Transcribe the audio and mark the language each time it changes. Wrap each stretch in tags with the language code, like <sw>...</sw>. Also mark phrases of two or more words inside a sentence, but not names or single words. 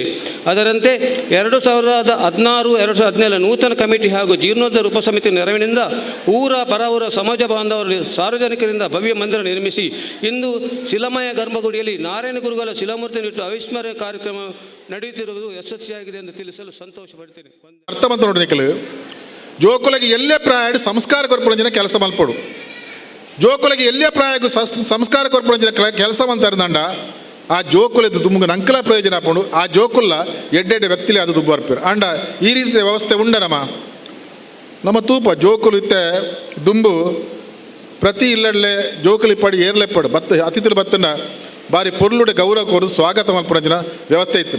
<kn>ಅದರಂತೆ 2016-2017 ನೂತನ ಕಮಿಟಿ ಹಾಗೂ ಜೀರ್ಣೋದ್ಧಾರ ಉಪಸಮಿತಿ ನೆರವಿನಿಂದ ಊರ ಪರವರ ಸಮಾಜ ಬಾಂಧವರು ಸಾರ್ವಜನಿಕರಿಂದ ಭವ್ಯ ಮಂದಿರ ನಿರ್ಮಿಸಿ ಇಂದು ಶಿಲಾಮಯ ಗರ್ಭಗುಡಿಯಲ್ಲಿ ನಾರಾಯಣ ಗುರುಗಳ ಶಿಲಾಮೂರ್ತಿಯನ್ನಿಟ್ಟು ಅವಿಸ್ಮರಣೀಯ ಕಾರ್ಯಕ್ರಮ ನಡೆಯುತ್ತಿರುವುದು ಯಶಸ್ವಿಯಾಗಿದೆ ಎಂದು ತಿಳಿಸಲು ಸಂತೋಷ ಪಡ್ತೇನೆ.</kn> <tcy>ಅರ್ಥವಂತ ನೋಡಲಿಕ್ಕೆ ಜೋಕುಲಗೆ ಎಲ್ಲೇ ಪ್ರಾಯ ಸಂಸ್ಕಾರ ಕೊರ್ಪೊಂಜಿನ ಕೆಲಸ ಮಲ್ಪಡು ಜೋಕುಲಗೆ ಎಲ್ಲೇ ಪ್ರಾಯ ಸಂಸ್ಕಾರ ಕೊರ್ಪೊಂಜಿನ ಕೆಲಸ ಮಂತಂಡ ಆ ಜೋಕುಲದ್ದು ದುಮ್ಗ ನಂಕಲ ಪ್ರಯೋಜನ ಹಾಕೊಂಡು ಆ ಜೋಕುಲ್ಲ ಎಡ್ಡೆಡ್ಡೆ ವ್ಯಕ್ತಿಲೇ ಅದು ದುಬ್ಬು ಬರ್ಪೇರು ಅಂಡ ಈ ರೀತಿಯ ವ್ಯವಸ್ಥೆ ಉಂಡ ನಮ್ಮ ತೂಪ ಜೋಕುಲು ಇತ್ತೆ ದುಂಬು ಪ್ರತಿ ಇಲ್ಲಡ್ಲೆ ಜೋಕುಲಿ ಪಡಿ ಏರ್ಲೆ ಪಡು ಬತ್ತ ಅತಿಥಿಲು ಬತ್ತನ ಬಾರಿ ಪೊರ್ಲುಡೆ ಗೌರವ ಕೋರು ಸ್ವಾಗತ ಮಲ್ಪನಂಚಿನ ವ್ಯವಸ್ಥೆ ಇತ್ತು.</tcy>